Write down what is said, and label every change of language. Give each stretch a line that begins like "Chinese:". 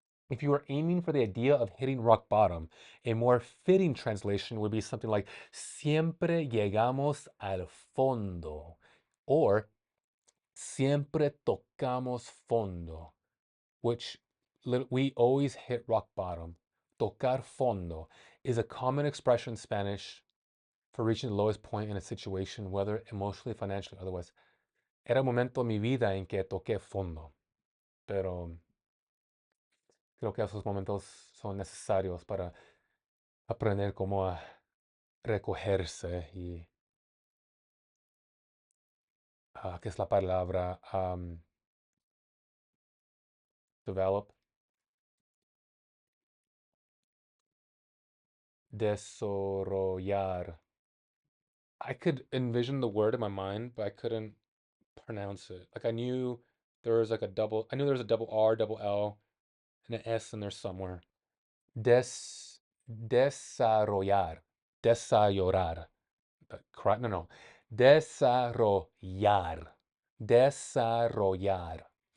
English: If you were aiming for the idea of hitting rock bottom, a more fitting translation would be something like siempre llegamos al fondo or siempre tocamos fondo, which we always hit rock bottom. Tocar fondo is a common expression in Spanish for reaching the lowest point in a situation, whether emotionally, financially, otherwise.
Spanish: Era un momento en mi vida en que toqué fondo, pero creo que esos momentos son necesarios para aprender cómo a recogerse y, ¿qué es la palabra?
English: Develop, desarrollar. I could envision the word in my mind, but I couldn't pronounce it. Like I knew there was like a double, I knew there was a double R, double L, and an S in there somewhere.
Spanish: Des, desarrollar, desarrollar. Correct? No, no. Desarrollar, desarrollar.